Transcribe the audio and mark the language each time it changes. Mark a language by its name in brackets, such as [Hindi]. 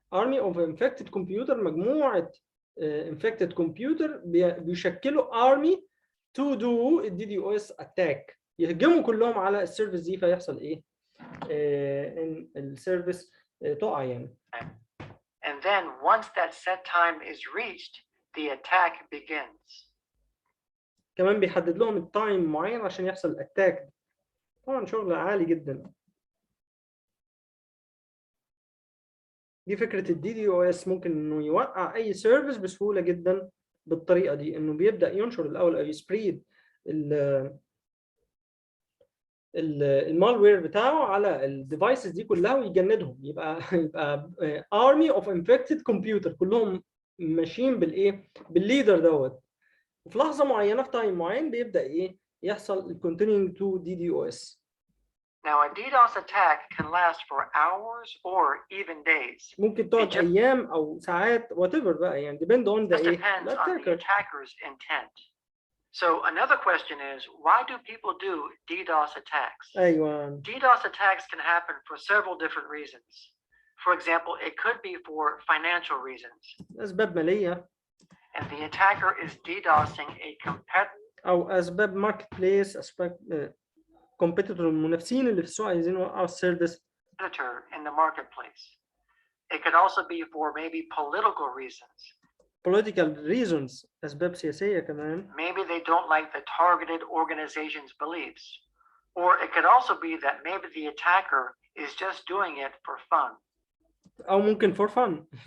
[English] Army of infected computer [Arabic] مجموعة infected computer بيشكلوا [English] army to do DDoS attack [Arabic] يهجموا كلهم على السيرفيس دي فيحصل ايه؟ ان السيرفيس تقع يعني. [English] And then once that set time is reached, the attack begins. [Arabic] كمان بيحدد لهم التايم معين عشان يحصل الاتاك. طبعا شغل عالي جدا. دي فكره الدي دي او اس، ممكن انه يوقع اي سيرفيس بسهوله جدا بالطريقه دي، انه بيبدا ينشر الاول او يسبريد المالوير بتاعه على الديفايسز دي كلها ويجندهم، يبقى ارمي اوف انفكتد كمبيوتر كلهم ماشيين بالايه، بالليدر دوت، وفي لحظه معينه في تايم معين بيبدا ايه يحصل الكونتينيوينج تو دي دي او اس. [English] Now, a DDoS attack can last for hours or even days. [Arabic] ممكن تقعد ايام او ساعات whatever بقى، يعني [English] depend on the This depends on the attacker's intent. So another question is, why do people do DDoS attacks? [Arabic] أيوة. [English] DDoS attacks can happen for several different reasons. For example, it could be for financial reasons. [Arabic] أسباب مالية. [English] And the attacker is DDoSing a competitor. [Arabic] أو أسباب ماركت بليس، أسباب [English] competitor، [Arabic] المنافسين اللي في السوق عايزين يوقعوا السيرفيس. [English] In the marketplace. It could also be for maybe political reasons. Political reasons، [Arabic] أسباب سياسية كمان. [English] Maybe they don't like the targeted organization's beliefs. Or it could also be that maybe the attacker is just doing it for fun. [Arabic] أو ممكن [English] for fun.